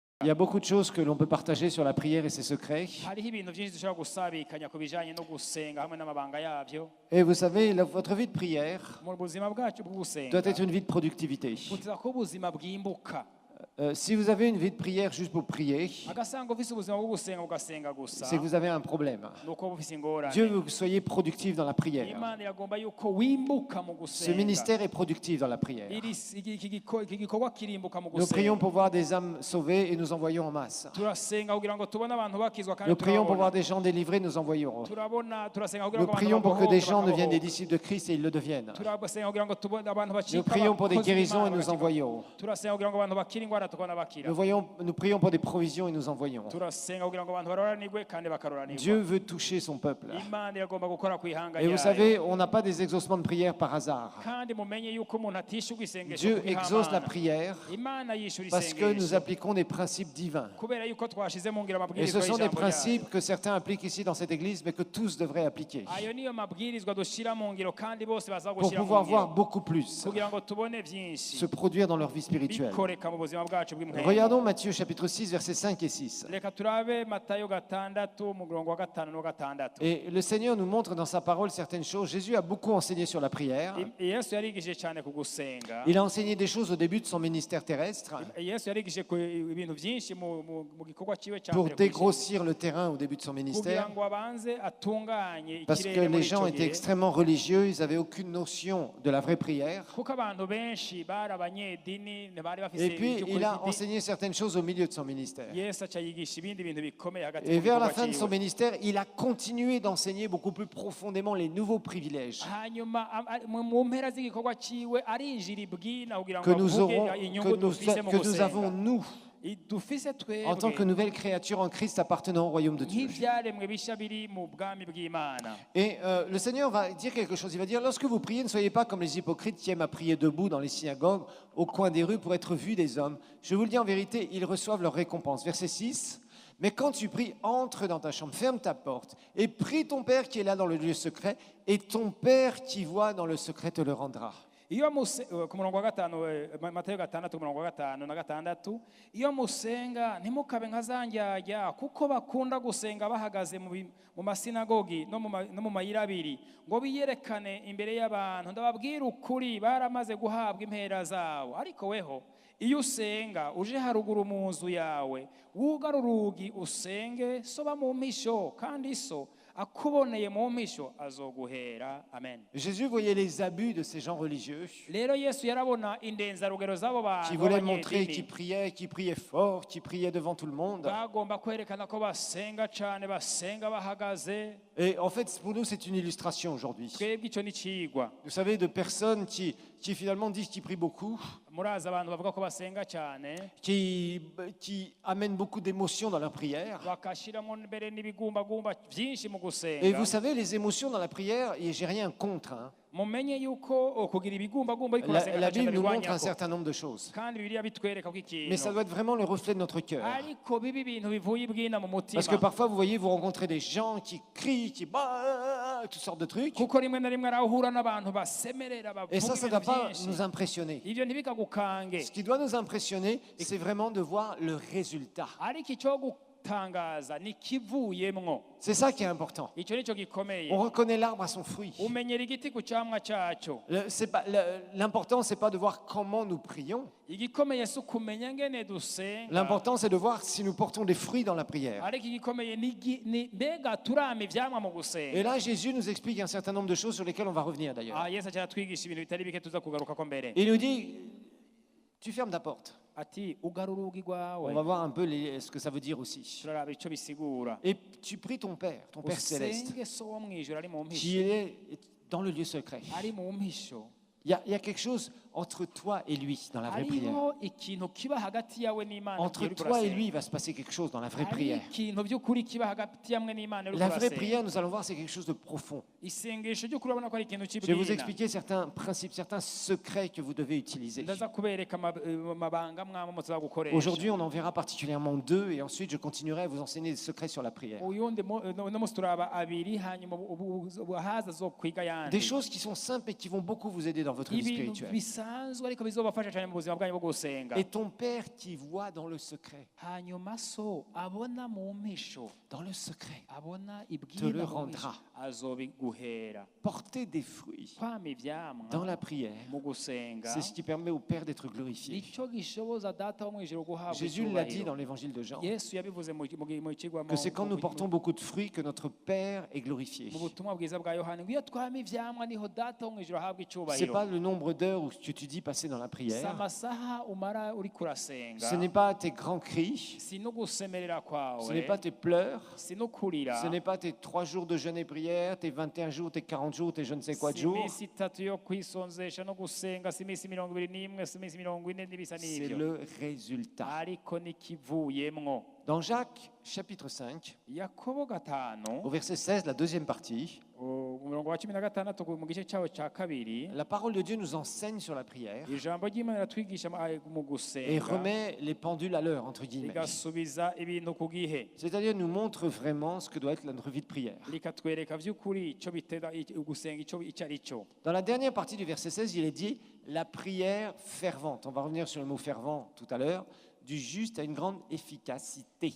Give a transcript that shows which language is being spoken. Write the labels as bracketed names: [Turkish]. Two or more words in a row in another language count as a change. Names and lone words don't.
[French] y a beaucoup de choses que l'on peut partager sur la prière et ses secrets. [Rundi] hariho ibintu byinshi dushobora gusabikanya ku bijyanye no gusenga hamwe n'amabanga yabyo [French] Et vous savez, votre vie de prière [Rundi] mu buzima bwacu bwo [French] doit [Rundi] gusenga [French] être une vie de productivité. [Rundi] buteza ko ubuzima bwimbuka [French] Si vous avez une vie de prière juste pour prier, [Rundi] agasanga ufise ubuzima bwo gusenga ugasenga gusa [French] c'est que vous avez un problème. [Rundi] ni uko uba ufise ingorane [French] Dieu veut que vous soyez productif dans la prière. [Rundi] imana iragomba yuko wimbuka mu [French] Ce [Rundi] gusenga [French] ministère est productif dans la prière. [Rundi] iki gikorwa kirimbuka mu [French] Nous prions [Rundi] gusenga [French] pour voir des âmes sauvées et nous envoyons en masse. [Rundi] turasenga kugira ngo tubone abantu bakizwa kandi [French] Nous prions pour voir [Rundi] turabona [French] des gens délivrés, nous envoyons. [Rundi] turasenga kugira [French] Nous [Rundi] ngo abantu [French] prions pour que des gens [Rundi] babohoke [French] deviennent des [Rundi] bakabohoka. [French] disciples de Christ et ils le deviennent. [Rundi] turasenga kugira ngo tubone abantu bacika [French] Nous prions pour des [Rundi] abakozi [French] guérisons et [Rundi] b'Imana [French] nous [Rundi] bagacika. [French] envoyons. [Rundi] turasenga kugira ngo abantu bakire indwara tukabona bakira [French] Nous prions pour des provisions et nous envoyons. [Rundi] turasenga kugira ngo abantu baroranirwe kandi bakaroranirwa [French] Dieu veut toucher son peuple. [Rundi] imana iragomba gukora ku ihanga [French] Et vous [Rundi] ryayo [French] savez, on n'a pas des exaucements de prière par hasard. [Rundi] kandi mumenye yuko umuntu atishyurwa isengesho [French] Dieu [Rundi] ku [French] exauce la [Rundi] bihamana. [French] prière [Rundi] imana yishyura [French] parce que nous [Rundi] isengesho [French] appliquons des principes divins. [Rundi] kubera yuko twashize mu ngiro [French] Et [Rundi] amabwirizwa [French] ce sont des [Rundi] y'ijambo ryayo. [French] principes que certains appliquent ici dans cette église, mais que tous devraient appliquer [Rundi] ayo niyo mabwirizwa dushyira mu ngiro kandi bose baza [French] pour [Rundi] gushyira mu [French] pouvoir voir [Rundi] ngiro [French] beaucoup plus [Rundi] kugira ngo tubone byinshi [French] se produire dans leur vie spirituelle. [Rundi] bikoreka mu buzima bwacu bw'impuhwe [French] Regardons Matthieu chapitre 6, versets 5 et 6. [Rundi] reka turabe matayo 6 murongo wa 5 no 6 [French] Et le Seigneur nous montre dans sa parole certaines choses. Jésus a beaucoup enseigné sur la prière. [Rundi] yesu yarigishije cyane ku gusenga [French] Il a enseigné des choses au début de son ministère terrestre [Rundi] yesu yarigishije ibintu byinshi mu gikorwa cyiwe cya [French] pour [Rundi] mbere ku isi, [French] dégrossir le terrain au début de son [Rundi] kugira [French] ministère. [Rundi] ngo abanze atunganye [French] Parce que [Rundi] ikirere [French] les [Rundi] muri [French] gens [Rundi] icyo [French] étaient [Rundi] gihe [French] extrêmement religieux, ils n'avaient aucune notion de la vraie prière. [Rundi] kuko abantu benshi bari abanyedini ntibari bafise [French] Et puis, [Rundi] icyo [French] il a [Rundi] kuri- [French] enseigné certaines choses au milieu de son ministère. [Rundi] yesu aca yigisha ibindi bintu bikomeye hagati [French] Et [Rundi] mu [French] vers la [Rundi] gikorwa [French] fin de son [Rundi] cyiwe. [French] ministère, il a continué d'enseigner beaucoup plus profondément les nouveaux privilèges [Rundi] hanyuma mu mpera z'igikorwa cyiwe arinjira ibwina kugira ngo [French] que nous, [Rundi] avuge [French] aurons, [Rundi] inyungu dufise mu [French] que nous avons, [Rundi] gusenga [French] nous, [Rundi] dufise [French] en tant que [Rundi] twebwe [French] nouvelles créatures en Christ appartenant au royaume de Dieu. [Rundi] nk'ibyaremwe bishya biri mu bwami bw'imana [French] Et le Seigneur va dire quelque chose. Il va dire, lorsque vous priez, ne soyez pas comme les hypocrites qui aiment à prier debout dans les synagogues, au coin des rues, pour être vus des hommes. Je vous le dis en vérité, ils reçoivent leur récompense. Verset 6. Mais quand tu pries, entre dans ta chambre, ferme ta porte, et prie ton Père qui est là dans le lieu secret, et ton Père qui voit dans le secret te le rendra. [Rundi] iyo ku murongo wa 5 matayo 6 umurongo wa 5 na 6 iyo musenga ntimukabe nka za ndyarya kuko bakunda gusenga bahagaze mu masinagogi no mu mayira abiri ngo biyerekane imbere y'abantu ndababwira ukuri baramaze guhabwa impera zabo ariko weho iyo usenga uje haruguru mu nzu yawe wugara urugi usenge soba mu mpisho kandi so akuboneye mu mpisho azoguhera amen. [French] Jésus voyait les abus de ces gens religieux [Rundi] rero yesu yarabona indenzarugero z'abo [French] qui [Rundi] bantu [French] voulaient montrer qu'ils [Rundi] b'abanyedini [French] qui priaient fort, qui priaient devant tout le monde. [Rundi] bagomba kwerekana ko basenga cyane basenga bahagaze. [French] Et en fait, pour nous, c'est une illustration aujourd'hui. [Rundi] twebwe icyo ni cigwa [French] Vous savez, de personnes qui finalement disent qu'ils prient beaucoup, [Rundi] murazi abantu bavuga ko basenga cyane [French] qui amènent beaucoup d'émotions dans leur prière. [Rundi] bakashiramo mbere n'ibigumbagumba byinshi mu [French] Et [Rundi] gusenga. [French] vous savez, les émotions dans la prière, et j'ai rien contre. Hein. [Rundi] mumenye yuko kugira ibigumbagumba ariko urasenga [French] La [Rundi] ntacyo [French] Bible nous montre un [Rundi] ndabirwanyako. [French] certain nombre de choses. [Rundi] kandi bibiliya bitwereka ko [French] Mais ça [Rundi] ikintu [French] doit être vraiment le reflet de notre cœur. [Rundi] ariko bibi ibintu bivuye ibwina mu [French] Parce que [Rundi] mutima [French] parfois, vous voyez, vous rencontrez des gens qui crient, qui toutes sortes de trucs. [Rundi] kuko rimwe na rimwe arahura n'abantu basemerera [French] Et [Rundi] bavuga [French] ça ne doit [Rundi] ibintu [French] pas [Rundi] byinshi [French] nous impressionner. [Rundi] ibyo ntibikagukange [French] Ce qui doit nous impressionner, c'est vraiment de voir le résultat. [Rundi] ariko icyo gutangaza ni kivuyemwo. [French] C'est ça qui est important. [Rundi] icyo nicyo gikomeye [French] On reconnaît l'arbre à son fruit. [Rundi] umenyera igiti ku cyamwa cyacyo. [French] L'important, c'est pas de voir comment nous prions. [Rundi] igikomeye si ukumenya ngene dusenga [French] L'important, c'est de voir si nous portons des fruits dans la prière. [Rundi] ariko igikomeye ni mbega turama ivyamwa mu [French] Et [Rundi] gusenga. [French] là, Jésus nous explique un certain nombre de choses sur lesquelles on va revenir d'ailleurs. [Rundi] yesu acyatwigisha ibintu bitari bike tuza kugarukako mbere. [French] Il nous dit, tu fermes ta porte. [Rundi] ati ugara urugi [French] On [Rundi] rwawe [French] va voir un peu ce que ça veut dire aussi. [Rundi] turaraba icyo bisigura. [French] Et tu pries ton Père céleste, [Rundi] usenge so wo mwijuru ari mu [French] qui [Rundi] mpisho [French] est dans le lieu secret. [Rundi] ari mu mpisho. [French] Il y a quelque chose entre toi et lui dans la vraie prière. [Rundi] hariho ikintu kiba hagati yawe n'imana [French] Entre [Rundi] igihe uriko [French] toi et [Rundi] urasenga. [French] lui, il va se passer quelque chose dans la vraie [Rundi] hari [French] prière. [Rundi] ikintu by'ukuri kiba hagati yamwe n'imana uriko [French] La vraie [Rundi] urasenga. [French] prière, nous allons voir, c'est quelque chose de profond. [Rundi] isengesho ry'ukuri urabona ko ari ikintu [French] Je vais vous [Rundi] kibwina. [French] expliquer certains principes, certains secrets que vous devez utiliser. [Rundi] ndaza kubereka amabanga mwamwe muza gukoresha. [French] Aujourd'hui, on en verra particulièrement deux et ensuite je continuerai à vous enseigner des secrets sur la prière. [Rundi] uyundi no musi turaba abiri hanyuma haza zo kwiga [French] Des [Rundi] yandi. [French] choses qui sont simples et qui vont beaucoup vous aider dans dans votre vie [Rundi] ibintu [French] spirituelle. [Rundi] bisanzwe ariko bizobafasha cyane mu buzima bwanyu bwo gusenga. [French] Et ton Père qui voit dans le secret, [Rundi] hanyuma so abona mu mpisho, [French] dans le secret, [Rundi] abona [French] te le [Rundi] ibwira mu [French] rendra. [Rundi] mpisho, azobiguhera. [French] Porter des fruits [Rundi] Kwama ivyamwa [French] dans la prière, [Rundi] mu gusenga [French] c'est ce qui permet au Père d'être glorifié. [Rundi] nicyo gishoboza data wo mu ijuru guhabwa [French] Jésus l'a dit [Rundi] icyubahiro. [French] dans l'évangile de Jean, [Rundi] Yesu yabivuze mu kigwa [French] que c'est quand nous portons beaucoup de fruits que notre Père est glorifié. [Rundi] mu butumwa bwiza bwa Yohana, ngo iyo twama ivyamwa niho data wo mu ijuru ahabwa [French] C'est [Rundi] icyubahiro. [French] pas le nombre d'heures que tu dis passer dans la [Rundi] si [French] prière, [Rundi] amasaha umara uri kurasenga, [French] ce n'est pas tes grands cris, [Rundi] si no gusemerera kwawe, [French] ce n'est pas tes pleurs, [Rundi] si no kurira, [French] ce n'est pas tes 3 jours de jeûne et prière, tes 21 jours, tes 40 jours, tes je ne sais quoi de [Rundi] si [French] jours. [Rundi] iminsi itatu yo kwisonzesha no gusenga, si iminsi 21, si iminsi 40 n'ibisa [French] C'est [Rundi] n'ivyo, [French] le résultat. [Rundi] ariko nikivuyemwo. [French] Dans Jacques chapitre 5, [Rundi] Yakobo gatanu [French] au verset 16, la deuxième partie, [Rundi] umurongo wa 16 mu gice cyawo cya kabiri, [French] la parole de Dieu nous enseigne sur la prière [Rundi] ijambo ry'Imana riratwigisha mu [French] et [Rundi] gusenga, [French] remet les pendules à l'heure, entre guillemets. [Rundi] rigasubiza ibintu ku gihe, [French] C'est-à-dire nous montre vraiment ce que doit être notre vie de prière. [Rundi] rikatwereka vy'ukuri icyo bitera gusenga icyo ari cyo. [French] Dans la dernière partie du verset 16, il est dit la prière fervente. On va revenir sur le mot fervent tout à l'heure. Du juste à une grande efficacité.